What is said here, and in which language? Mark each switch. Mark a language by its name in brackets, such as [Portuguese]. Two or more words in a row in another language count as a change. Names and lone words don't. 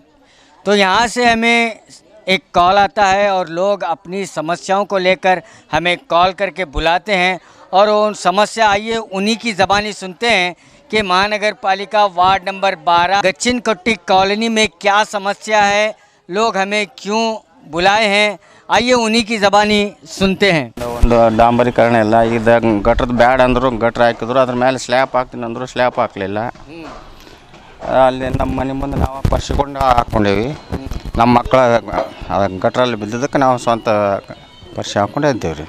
[Hindi] तो यहाँ से हमें एक कॉल आता है और लोग अपनी समस्याओं को लेकर हमें कॉल करके बुलाते हैं और उन समस्या आइए उन्हीं की ज़बानी सुनते हैं कि महानगर पालिका [English] ward number [Hindi] 12 गच्चिन कट्टी कॉलोनी में क्या समस्या है, लोग हमें क्यों बुलाए हैं, आइए उन्हीं की ज़बानी सुनते हैं। [Kannada] ಒಂದು ಡಾಂಬರೀಕರಣ ಇಲ್ಲ, ಇದು ಗಟ್ರದ ಬ್ಯಾಡ್ ಅಂದರು ಗಟ್ರ ಹಾಕಿದ್ರು, ಅದ್ರ ಮೇಲೆ ಸ್ಲ್ಯಾಪ್ ಹಾಕ್ತೀನಿ ಅಂದರು ಸ್ಲ್ಯಾಪ್ ಹಾಕಲಿಲ್ಲ. ಅಲ್ಲಿ ನಮ್ಮ ಮನೆ ಮುಂದೆ ನಾವು ಪರ್ಸಿಕೊಂಡು ಹಾಕ್ಕೊಂಡೇವಿ. ನಮ್ಮ ಮಕ್ಕಳ ಗಟ್ರಲ್ಲಿ ಬಿದ್ದಿದ್ದಕ್ಕೆ ನಾವು ಸ್ವಂತ ಪರ್ಸಿ ಹಾಕ್ಕೊಂಡೇ ಇದ್ದೇವೆ ರೀ.